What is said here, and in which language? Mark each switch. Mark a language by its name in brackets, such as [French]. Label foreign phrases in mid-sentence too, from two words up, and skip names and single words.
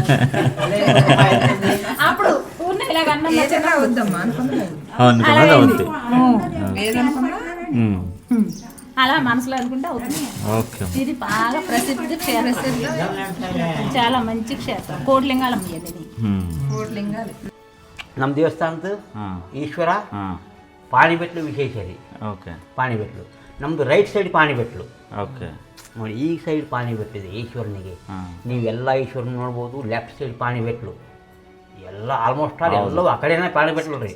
[Telugu] అప్పుడు ఊరిని ఇలాగ అన్నం అలా అయింది. అలా మనసులో అనుకుంటే అవుతుంది. ఓకే. ఇది బాగా ప్రసిద్ధ క్షేత్రం, చాలా మంచి క్షేత్రం. కోట్లింగాలమ్మ ఇది. [Kannada] ನಮ್ಮ ದೇವಸ್ಥಾನದ ಈಶ್ವರ ಪಾಣಿಬೆಟ್ಲು ವಿಶೇಷ ರೀ. ಓಕೆ. ಪಾಣಿಬೆಟ್ಲು ನಮ್ಮದು [English] right side [Kannada] ಪಾಣಿಬೆಟ್ಲು. ಓಕೆ. ನೋಡಿ ಈ ಸೈಡ್ ಪಾಣಿಬೆಟ್ಟಿದೆ ಈಶ್ವರನಿಗೆ. ನೀವೆಲ್ಲ ಈಶ್ವರನ ನೋಡ್ಬೋದು. [English] left side [Kannada] ಪಾಣಿಬೆಟ್ಲು ಎಲ್ಲ [English] almost all [Kannada] ಎಲ್ಲವೂ ಆ ಕಡೆನೇ ಪಾಣಿಬೆಟ್ಲು ರೀ.